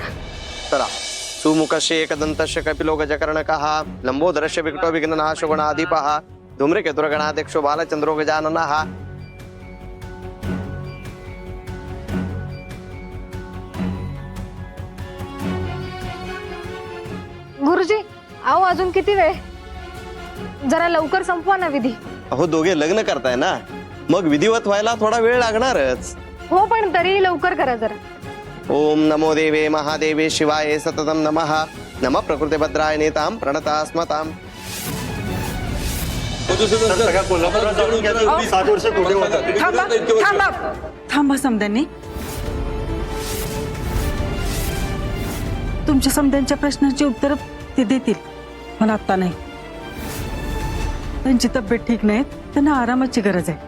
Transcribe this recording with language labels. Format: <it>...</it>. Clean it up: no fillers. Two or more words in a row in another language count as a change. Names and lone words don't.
<mr>चला।</mr> <sa>सुमुखस्य एकदन्तस्य कपिलो गजकर्णकः लंबोदरस्य विकटो विघ्ननाशो गणाधिपः धूम्रकेतुर्गणाध्यक्षो बालचंद्रो गजाननः।</sa> <mr>गुरुजी, आओ अजून किती वेळ? जरा लवकर संपवा ना विधी। अहो दोघे लग्न करताय ना, मग विधिवत व्हायला थोडा वेळ लागणारच। हो पण तरीही लवकर करा जरा।</mr> <sa>ओम नमो देवे महादेवे शिवाय सततम नमः। नमः प्रकृते भद्राय नेताम प्रणतास्मताम।</sa> <mr>थांबा समद्यांनी। तुमच्या समद्यांच्या प्रश्नांची उत्तर ते देतील, पण आता नाही। त्यांची तब्येत ठीक नाही, त्यांना आरामाची गरज आहे।</mr>